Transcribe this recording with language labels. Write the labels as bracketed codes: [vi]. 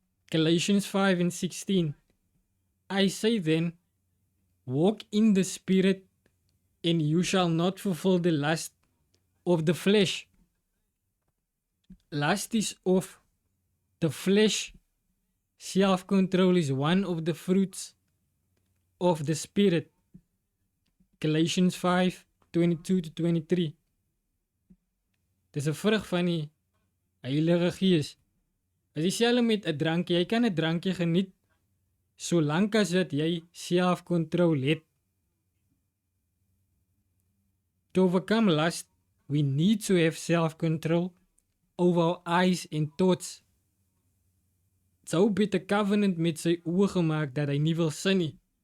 [en] Galatians 5:16. I say then, walk in the Spirit, and you shall not fulfill the lust of the flesh. Lust is of the flesh. Self-control is one of the fruits of the Spirit. Galatians 5:22-23. [af] Dis 'n vrug van die Heilige Gees. Dit is dieselfde met 'n drankie. Jy kan 'n drankie geniet solank as dat jy self-control het. [en] To overcome lust, we need to have self-control over our eyes en thoughts. [af] Job het 'n covenant met sy oë gemaak dat hy nie wil sin nie.